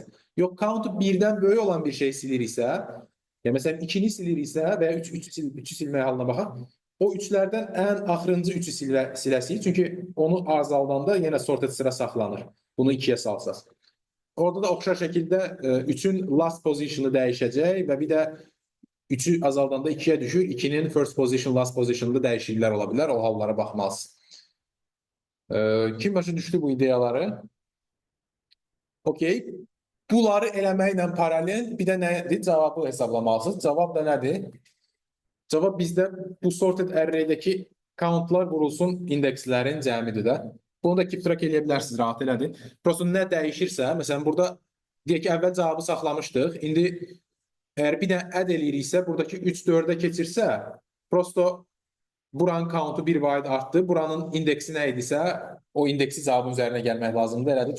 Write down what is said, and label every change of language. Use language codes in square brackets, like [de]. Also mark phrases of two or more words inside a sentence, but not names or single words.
[az] Yox, count'u 1-dən böyük olan bir şeyi silir isə, yəni məsələn 2-ni silir isə və ya 3-ü silmək halına baxaq, o 3-lərdən ən axırıncı 3-ü siləsirik. Çünki onu azaldanda yenə sorted sıra saxlanır. Bunu 2-yə salsaq. Orada da oxşar şəkildə 3-ün last position'ı dəyişəcək və bir də 3-ü azaldanda 2-yə düşür. 2-nin [en] first position, last position'da [az] dəyişikliklər ola bilər. O hallara baxmalısınız. Kim başa düşdü bu ideyaları? Okey. Bunları eləməklə paralel bir də nədir? Cavabı hesablamalısınız. Cavab da nədir? Cavab bizdə bu [en] sorted arraydakı [az] countlar vurulsun indekslərin cəmidir də. Bunu da [en] keep track [az] eləyə bilərsiniz, rahat elədir. Prosta nə dəyişirsə, məsələn burada deyək ki, əvvəl cavabı saxlamışdıq. İndi əgər bir dənə add eləyiriksə, buradakı 3 4-ə keçirsə, prosta buranın countu bir vaid artdı. Buranın indeksi nə idisə, o indeksi cavabın üzərinə gəlmək lazımdır elədir.